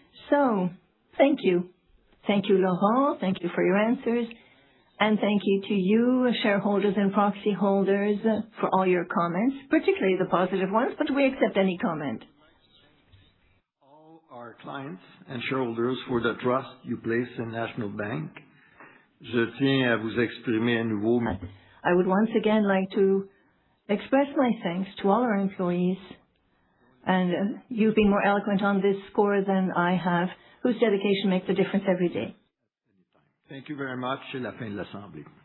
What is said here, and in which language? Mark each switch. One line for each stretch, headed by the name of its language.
English: So, thank you. Thank you, Laurent. Thank you for your answers. And thank you to you, shareholders and proxy holders, for all your comments, particularly the positive ones, but we accept any comment. All our clients and shareholders for the trust you place in National Bank.
French: Je tiens à vous exprimer à nouveau.
English: I would once again like to express my thanks to all our employees, and you've been more eloquent on this score than I have, whose dedication makes a difference every day. Thank you very much.
French: C'est la fin de l'Assemblée.